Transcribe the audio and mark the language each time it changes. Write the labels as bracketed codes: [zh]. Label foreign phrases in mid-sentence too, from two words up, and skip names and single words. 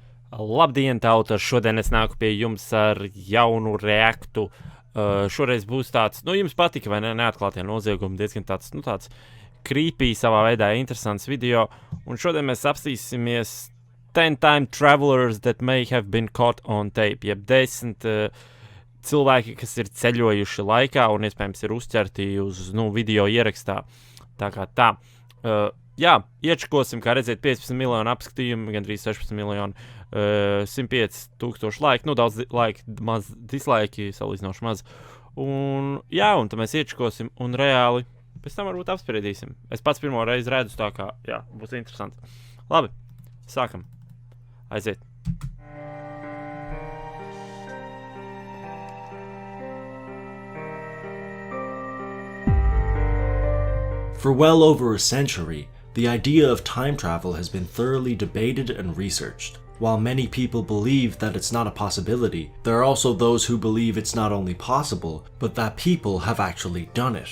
[lv] Labdien, tauta! Šodien es nāku pie jums ar jaunu reaktu. Šoreiz būs tāds, jums patika, vai ne? Neatklātie noziegumi, diezgan tāds creepy, savā veidā interesants video. Un šodien mēs apstīsimies [en] 10 time travelers that may have been caught on tape, [lv] jeb 10 cilvēki, kas ir ceļojuši laikā un iespējams ir uzķerti uz video ierakstā. Tā kā tā. Jā, iečakosim, kā redzēt, 15 miljonu apskatījumu, gandrīz 16 miljonu, 105,000 laiku, daudz laika, maz dislaiki, salīdzinoši maz. Un tad mēs iečakosim un reāli pēc tam varbūt apspriedīsim. Es pats pirmo reizi redzu, tā kā, jā, būs interesanti. Labi, sākam. Aiziet. [en] For well over a century, the idea of time travel has been thoroughly debated and researched. While many people believe that it's not a possibility, there are also those who believe it's not only possible, but that people have actually done it.